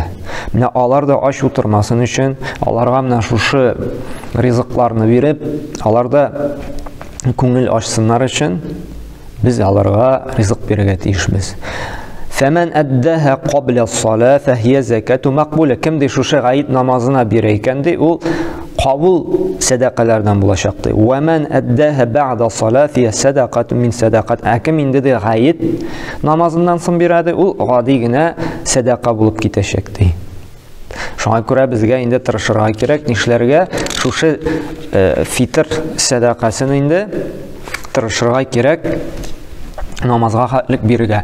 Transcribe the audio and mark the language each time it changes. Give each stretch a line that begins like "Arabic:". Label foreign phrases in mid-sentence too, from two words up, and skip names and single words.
Tatar: Менә алар да ач утырмасын өчен, аларга менә шушы ризыкларны биреп, алар да күңел ачсыннар өчен без аларга ризык бирергә тиешбез.
Arabic: فمن أداها قبل الصلاة فهي زكاة مقبولة.
Tatar: Кем ди шушы гаит намазына бирә икән ди, ул кабул садақалардан булачак ди.
Arabic: ومن أداها بعد الصلاة فهي صدقة من الصدقات.
Tatar: Кем инде ди гаит намазыннан соң бирә ди, ул гади генә садақа булып китәчәк ди. Шуңа күрә безгә инде тырышырга кирәк, нишләргә шушы фитр садақасын инде тырышырга кирәк, намазга хәтлек бирергә.